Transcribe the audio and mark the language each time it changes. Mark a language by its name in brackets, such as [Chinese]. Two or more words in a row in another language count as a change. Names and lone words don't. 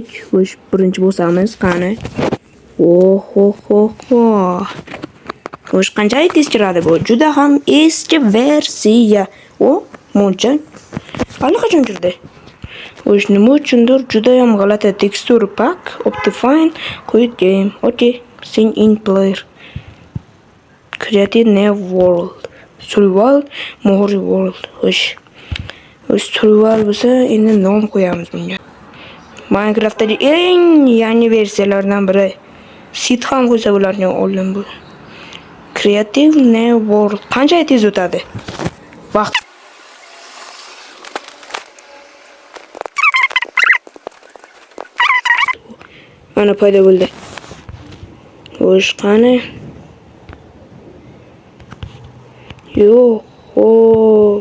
[Uzbek] Xo'sh, birinchi bo'lsamiz, qani. Oho. Xo'sh, qanchalik tez kiradi bu? Juda ham eski versiya. Muncha allaqachon kirdi. Xo'sh, nima uchundir juda ham g'alati tekstur pack, Optifine, [English] quit game. Okay, sing in player. Creative new world. Survival more world. [Uzbek] Xo'sh, survival bo'lsa, endi nom qo'yamiz bunga. Minecraft'dagi eng yangi versiyalardan biri. Seed ham qo'ysa bo'larkan oldin bu. [English] Creative new world [Uzbek] qancha tez o'tadi? Vaqt. Mana paydo bo'ldi. Xo'sh, qani? Yo'q.